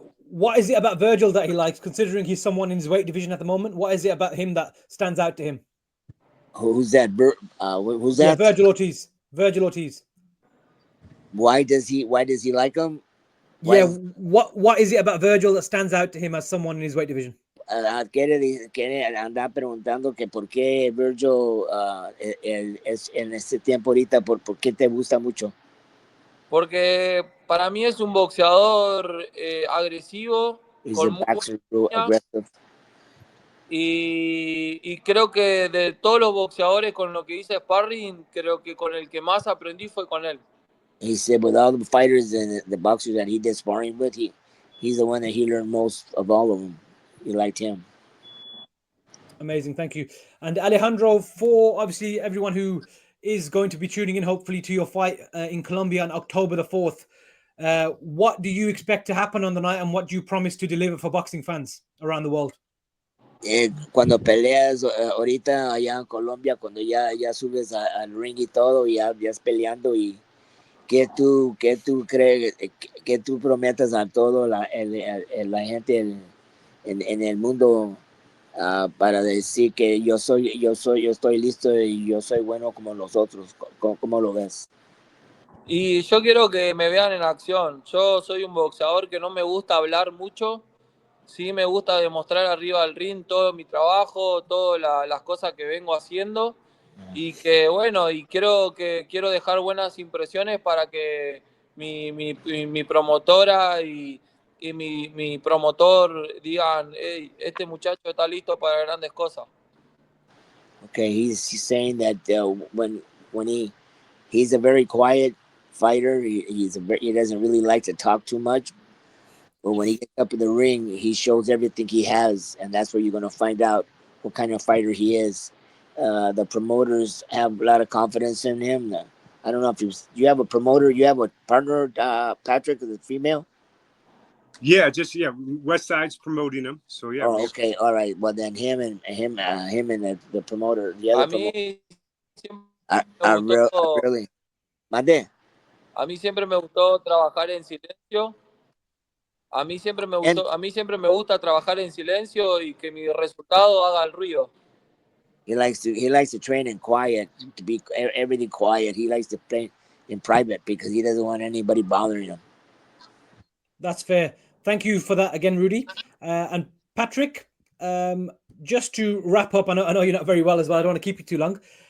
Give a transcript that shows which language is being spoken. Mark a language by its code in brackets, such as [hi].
[en] What is it about Virgil that he likes, considering he's someone in his weight division at the moment? What is it about him that stands out to him? Who's that? Who's that? Yeah, Virgil Ortiz. Why does he like him? What is it about Virgil that stands out to him as someone in his weight division? [es] Quiere andar preguntando que por qué Virgil es en este tiempo ahorita, por qué te gusta mucho. Porque para mí es un boxeador agresivo, con muy buena y creo que de todos los boxeadores con los que hice sparring, creo que con el que más aprendí fue con él. [en] He said with all the fighters and the boxers that he did sparring with, he's the one that he learned most of all of them. He liked him. Amazing, thank you. And Alejandro, for obviously everyone who is going to be tuning in, hopefully, to your fight in Colombia on October the 4th, what do you expect to happen on the night, and what do you promise to deliver for boxing fans around the world? [es] Cuando peleas ahorita allá en Colombia, cuando ya subes al ring y todo, ya es peleando, y ¿qué tú crees, que tú prometas a todo la gente en el mundo para decir que yo estoy listo y yo soy bueno como los otros? ¿Cómo lo ves? Y yo quiero que me vean en acción. Yo soy un boxeador que no me gusta hablar mucho. Sí me gusta demostrar arriba del ring todo mi trabajo, todas las cosas que vengo haciendo. Y que bueno, y quiero dejar buenas impresiones para que mi promotora y mi promotor digan, hey, este muchacho está listo para grandes cosas. [en] Okay, he's saying that when he's a very quiet fighter, he doesn't really like to talk too much. But when he gets up in the ring, he shows everything he has, and that's where you're going to find out what kind of fighter he is. The promoters have a lot of confidence in him. I don't know if you have a promoter, you have a partner, Patrick, is a female? Yeah, Westside's promoting him. So yeah. Oh, okay, all right. Well, then him and the promoter, the other promoter. Really? [es] Mande. A mí siempre me gustó trabajar en silencio. A mí siempre me gusta trabajar en silencio y que mi resultado haga el ruido. [en] He likes to train in quiet, to be everything quiet. He likes to in private because he doesn't want anybody bothering him. That's fair. Thank you for that again, Rudy. And Patrick, just to wrap up, I know you're not very well as well. I don't want to keep you too long.